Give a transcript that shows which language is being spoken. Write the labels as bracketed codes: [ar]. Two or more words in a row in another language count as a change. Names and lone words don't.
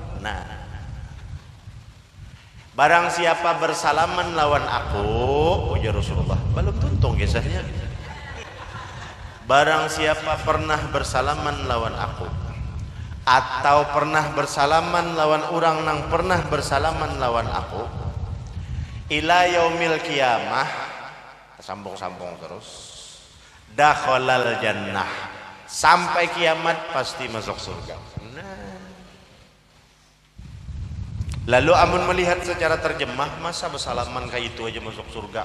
[bjn] Nah, barang siapa bersalaman lawan aku, ujar Rasulullah, belum tuntung kisahnya. Barang siapa pernah bersalaman lawan aku atau pernah bersalaman lawan orang nang pernah bersalaman lawan aku [ar] إلى يوم القيامة, [bjn] sambung-sambung terus, [ar] دخل الجنة, [bjn] sampai kiamat pasti masuk surga. Lalu amun melihat secara terjemah, masa bersalaman kayak itu aja masuk surga?